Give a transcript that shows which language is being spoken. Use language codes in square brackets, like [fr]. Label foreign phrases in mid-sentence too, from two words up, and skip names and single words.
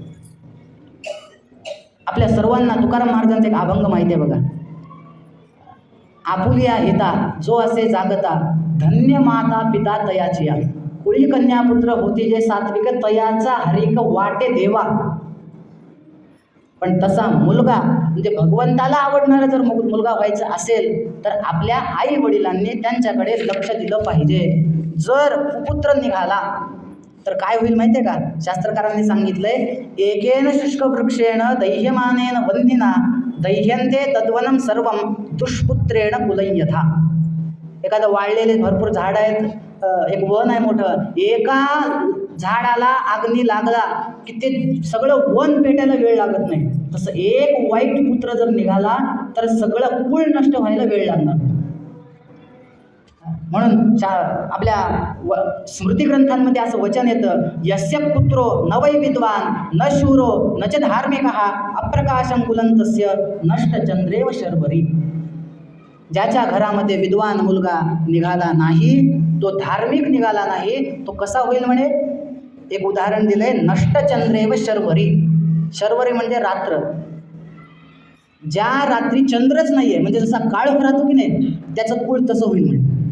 [mr] आपल्या सर्वांना तुकाराम महाराजांचा एक अभंग माहिती आहे बघा, आपुलिया हिता जो असे जागता, धन्य माता पिता तयाचिया, कुळी कन्या पुत्र होती जे सात्विक, तयाचा हरिक वाटे देवा. पण तसा मुलगा म्हणजे भगवंताला आवडणारा जर मुलगा व्हायचा असेल तर आपल्या आई वडिलांनी त्यांच्याकडे लक्ष दिलं पाहिजे. जर कुपुत्र निघाला तर काय होईल माहिती आहे का, शास्त्रकारांनी सांगितलंय, [sa] एकेन शुष्क वृक्षेण दैह्यमानेन वन्निना दैह्यन्ते तद्वनं सर्वं दुष्पुत्रेण कुलयथा. [mr] एखादं वाळलेले भरपूर झाड आहेत, एक वन आहे मोठं, एका झाडाला अग्नी लागला की ते सगळं वन पेटायला वेळ लागत नाही, तसं एक वाईट पुत्र जर निघाला तर सगळं कुळ नष्ट व्हायला वेळ लागणार. म्हणून आपल्या स्मृती ग्रंथांमध्ये असं वचन येतं, [sa] यस्य पुत्रो न वै विद्वान न शूरो न च धार्मिकः अप्रकाशं कुलन्तस्य नष्टचंद्रेव शर्वरी. [mr] ज्याच्या घरामध्ये विद्वान मुलगा निघाला नाही, तो धार्मिक निघाला नाही, तो कसा होईल म्हणे. एक उदाहरण दिलंय, [sa] नष्टचंद्रेव शर्वरी. [mr] शर्वरी म्हणजे रात्र, ज्या रात्री चंद्रच नाहीये, म्हणजे जसा काळ राहतो की नाही, त्याचं कुळ तसं होईल म्हणे.